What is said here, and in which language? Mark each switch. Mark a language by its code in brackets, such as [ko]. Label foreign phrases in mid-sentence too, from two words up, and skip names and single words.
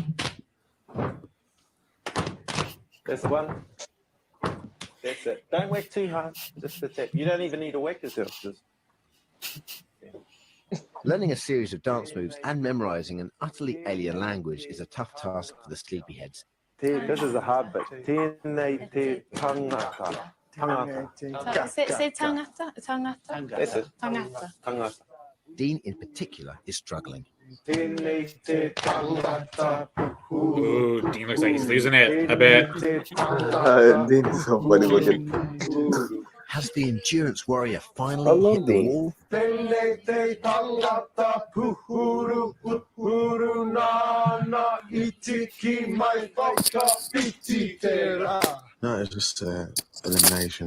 [en] That's the one. That's it. Don't whack too hard. Just the tap. You don't even need to whack yourself. Just... Learning a series of dance moves and memorizing an utterly alien language is a tough task for the sleepyheads. This is the hard bit. [mi] Tēnei te tangata. Tangata. [en] Say [mi] tangata. Tangata. [en] That's it. Tangata. Tangata. Dean in particular is struggling. [mi] Tēnei te tangata. [en] Ooh, Dean looks like he's losing it a bit. Dean is so funny looking. Has the endurance warrior finally hit the wall? No, it's just elimination.